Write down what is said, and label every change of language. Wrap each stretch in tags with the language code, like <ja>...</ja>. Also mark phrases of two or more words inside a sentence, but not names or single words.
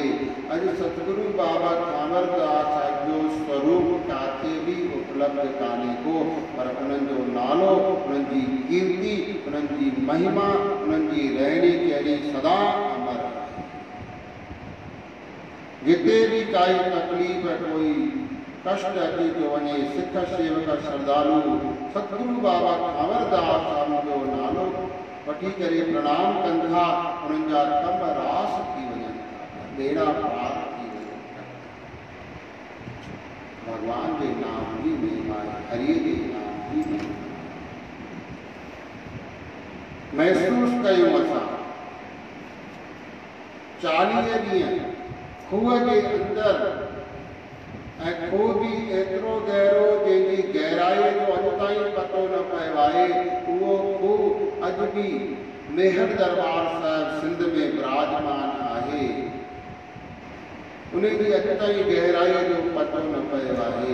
<sd>अॼु सतगुरु बाबा कांवरदास साहिब जो स्वरूप किथे बि उपलब्ध कान्हे को, पर उन्हनि जो नालो, उन्हनि जी कीर्ति, उन्हनि जी महिमा, उन्हनि जी रहणी कहणी सदा अमर आहे। जिते भी काई तकलीफ़, कोई कष्ट अची थो वञे, सिख सेवक श्रद्धालु सतगुरु बाबा कांवरदास साहिब जो नालो वठी करे प्रणाम कनि था, उन्हनि जा कम रास थी वञनि था, बेड़ा पार थी वञनि था। भगवान जे नाम जी महिमा आहे, हरिय जे नाम जी महिमा। महसूस कयूं असां 40 ॾींहं खूह जे अंदरि, ऐं खूह बि एतिरो गहरो जंहिंजी गहराईअ जो अॼु ताईं पतो न पियो आहे। उहो खूह अॼु बि मेहर दरबार साहिब सिंध में विराजमान आहे, उन जी अॼु ताईं गहराईअ जो पतो न पियो आहे।</sd>